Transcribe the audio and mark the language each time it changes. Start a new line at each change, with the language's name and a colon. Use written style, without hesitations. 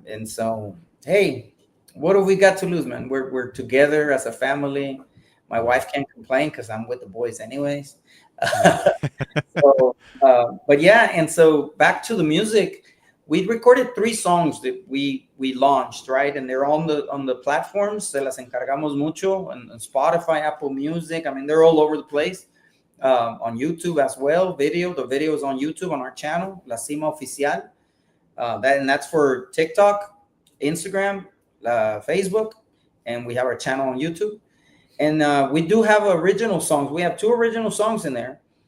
English: And so, hey, what have we got to lose, man? We're together as a family. My wife can't complain because I'm with the boys anyways. So, but yeah, and so back to the music, we recorded 3 songs that we launched, right? And they're on the platforms.
Spanish: Se las encargamos mucho on Spotify, Apple Music.
English: I mean, they're all over the place. On YouTube as well. The video is on YouTube on our channel, La Cima Oficial. That's for TikTok, Instagram, Facebook, and we have our channel on YouTube. And we do have original songs. We have 2 original songs in there.